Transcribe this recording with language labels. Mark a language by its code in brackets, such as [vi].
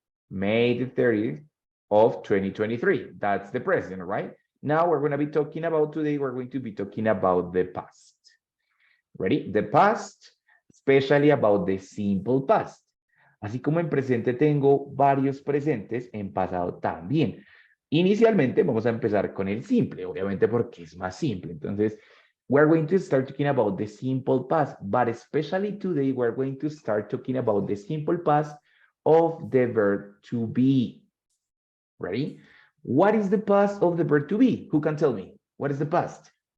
[en] May 30th of 2023. That's the present, right? Now we're going to be talking about today, we're going to be talking about the past. Ready? The past, especially about the simple past. [es] Así como en presente tengo varios presentes, en pasado también. Inicialmente vamos a empezar con el simple, obviamente porque es más simple. Entonces, [en] we're going to start talking about the simple past, but especially today, we're going to start talking about the simple past of the verb to be. Ready? What is the past of the verb to be? Who can tell me? What is the past?